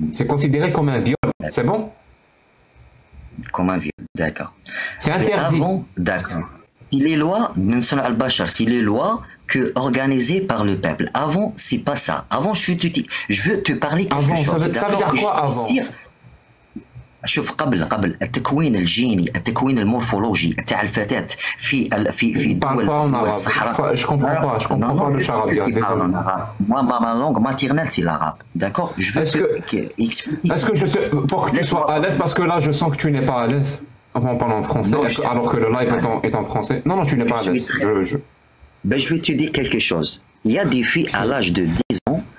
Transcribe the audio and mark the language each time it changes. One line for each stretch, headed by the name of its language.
French: C'est considéré comme un viol. C'est bon? Comme un viol, d'accord. C'est interdit. D'accord. Si les lois, si les lois organisées par le peuple. Avant, c'est pas ça. Avant, je veux te parler quelque chose. Ça veut dire quoi avant?
Arabic: شوف قبل التكوين الجيني التكوين المورفولوجي تاع الفتاة في دول الصحراء.
French: Je comprends pas le charabia. Moi, ma langue maternelle, c'est l'arabe. D'accord? Je veux expliquer. Pour que tu sois à l'aise, parce que là, je sens que tu n'es pas à l'aise en parlant français, alors que le live est en français. Non, tu n'es pas à l'aise. Je vais te dire quelque chose. Il y a des filles à l'âge de 10 ans,